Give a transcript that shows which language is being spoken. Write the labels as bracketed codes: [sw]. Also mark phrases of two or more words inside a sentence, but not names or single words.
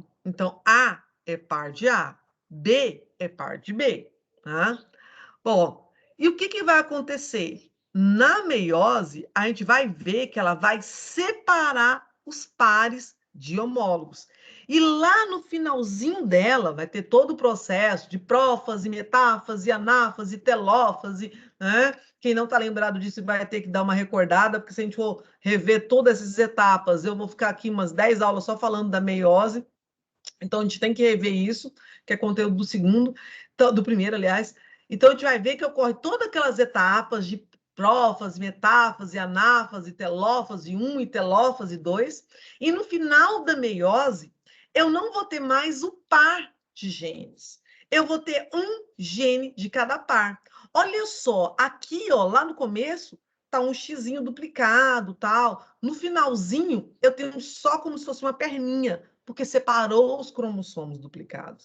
[pt] Então, A é par de A, B é par de B, tá? Bom, e o que vai acontecer? Na meiose, a gente vai ver que ela vai separar os pares de homólogos. E lá no finalzinho dela, vai ter todo o processo de prófase, metáfase, anáfase, telófase, né? Quem não está lembrado disso vai ter que dar uma recordada, porque se a gente for rever todas essas etapas, eu vou ficar aqui umas 10 aulas só falando da meiose. Então, a gente tem que rever isso, que é conteúdo do segundo, do primeiro, aliás. Então, a gente vai ver que ocorre todas aquelas etapas de prófase, metáfase, anáfase, telófase 1 e telófase 2. E no final da meiose, eu não vou ter mais o par de genes. Eu vou ter um gene de cada par. Olha só, aqui, ó, lá no começo, tá um xizinho duplicado, tal. No finalzinho, eu tenho só como se fosse uma perninha, porque separou os cromossomos duplicados.